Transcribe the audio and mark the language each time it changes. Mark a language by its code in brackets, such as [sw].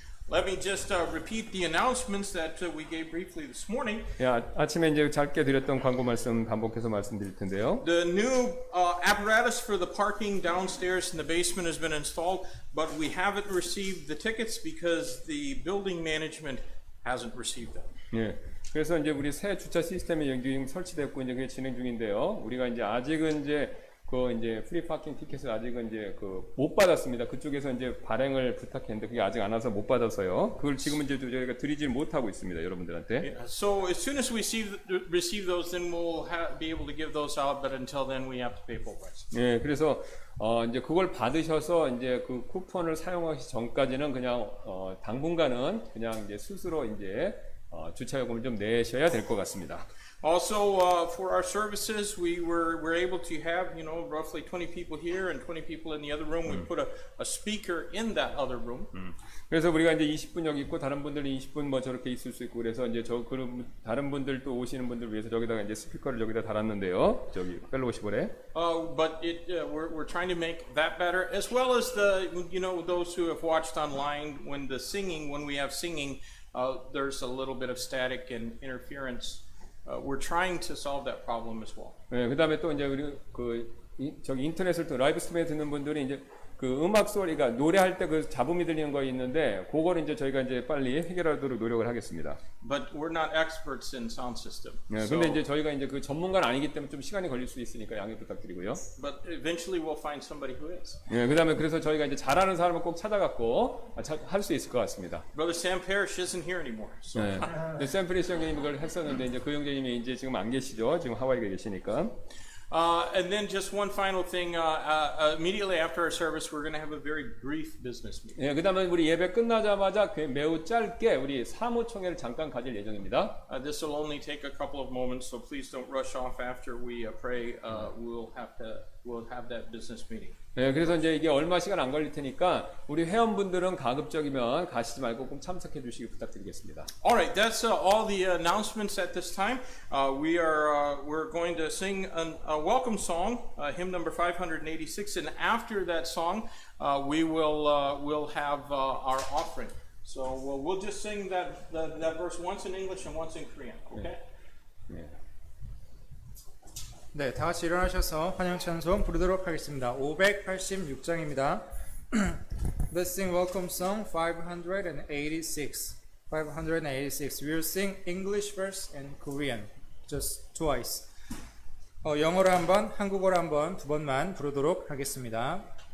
[en] Let me just repeat the announcements that we gave briefly this morning. [ko] 아침에 이제 짧게 드렸던 광고 말씀 반복해서 말씀드릴 텐데요. [en] The new apparatus for the parking downstairs in the basement has been installed, but we haven't received the tickets because the building management hasn't received them. [ko] 예. 그래서 이제 우리 새 주차 시스템이 여기 설치됐고 이제 그게 진행 중인데요. 우리가 이제 아직은 이제 그 이제 프리 파킹 티켓을 아직은 이제 그 못 받았습니다. 그쪽에서 이제 발행을 부탁했는데 그게 아직 안 와서 못 받아서요. 그걸 지금은 이제 저희가 드리질 못하고 있습니다, 여러분들한테. [en] Yeah, so as soon as we receive those, then we'll be able to give those out. But until then, we have to pay full price. [ko] 예, 그래서 이제 그걸 받으셔서 이제 그 쿠폰을 사용하기 전까지는 그냥 당분간은 그냥 이제 스스로 이제 주차 요금을 좀 내셔야 될 것 같습니다. [en] Also, for our services, we're able to have, roughly 20 people here and 20 people in the other room. We put a speaker in that other room. [ko] 그래서 우리가 이제 20분 여기 있고 다른 분들은 20분 뭐 저렇게 있을 수 있고 그래서 이제 다른 분들 또 오시는 분들 위해서 저기다가 이제 스피커를 여기다 달았는데요. 저기 펠로우십홀에. [en] But we're trying to make that better, as well as those who have watched online when we have singing, there's a little bit of static and interference. We're trying to solve that problem as well. [ko] 네, 그다음에 또 이제 우리 저기 인터넷을 또 라이브 스트리밍에 듣는 분들이 이제 그 음악 소리가 노래할 때 그 잡음이 들리는 거 있는데 그거를 이제 저희가 이제 빨리 해결하도록 노력을 하겠습니다. [en] But we're not experts in sound system. [ko] 네, 근데 이제 저희가 이제 그 전문가는 아니기 때문에 좀 시간이 걸릴 수 있으니까 양해 부탁드리고요. [en] But eventually we'll find somebody who is. [ko] 네, 그다음에 그래서 저희가 이제 잘하는 사람을 꼭 찾아갖고 할 수 있을 것 같습니다. [en] Brother Sam Parrish isn't here anymore. So. [ko] 네, 샘프리스 형님이 그걸 했었는데 이제 그 형제님이 이제 지금 안 계시죠? 지금 하와이에 계시니까. [en] And then just one final thing. Immediately after our service, we're going to have a very brief business meeting. [ko] 예, 그다음에 우리 예배 끝나자마자 매우 짧게 우리 사무총회를 잠깐 가질 예정입니다. [en] This will only take a couple of moments, so please don't rush off after we pray. We'll have that business meeting. [ko] 네, 그래서 이제 이게 얼마 시간 안 걸릴 테니까 우리 회원분들은 가급적이면 가시지 말고 꼭 참석해 주시기 부탁드리겠습니다. [en] All right, that's all the announcements at this time. We're going to sing a welcome song, hymn number 586, and after that song, we'll have our offering. So we'll just sing that verse once in English and once in Korean. Okay. [ko] 네. 네, 다 같이 일어나셔서 환영 찬송 부르도록 하겠습니다. 586장입니다. [en] Let's sing welcome song 586. 586. We'll sing English verse and Korean just twice. [ko] 영어로 한 번, 한국어로 한 번, 두 번만 부르도록 하겠습니다.